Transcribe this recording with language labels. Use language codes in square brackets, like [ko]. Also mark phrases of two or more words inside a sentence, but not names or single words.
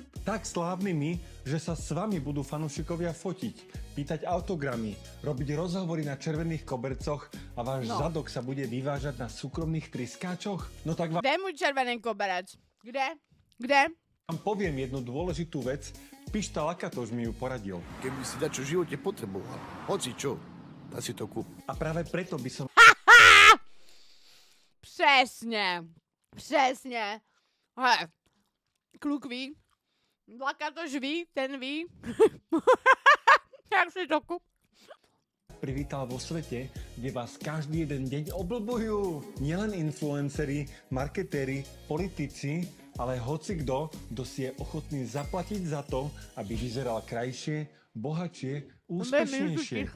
[sk] Tak slávnymi, že sa s vami budú fanúšikovia fotiť, pýtať autogramy, robiť rozhovory na červených kobercoch a váš zadok sa bude vyvážať na súkromných tryskáčoch? No tak Kde je môj červený koberec? Kde? vám poviem jednu dôležitú vec. Pišta Lakatoš mi ju poradil. Keby si dačo v živote potreboval, hoci čo, dá si to kúp. A práve preto by som... [cs] Přesně. Hele, kluk ví, Lakatoš ví, ten ví. Jak si to kup? [sk] privítal vo svete, kde vás každý jeden deň oblbujú. Nielen influenceri, marketéri, politici, ale hocikdo, kto si je ochotný zaplatiť za to, aby vyzeral krajšie, bohatšie, úspešnejšie.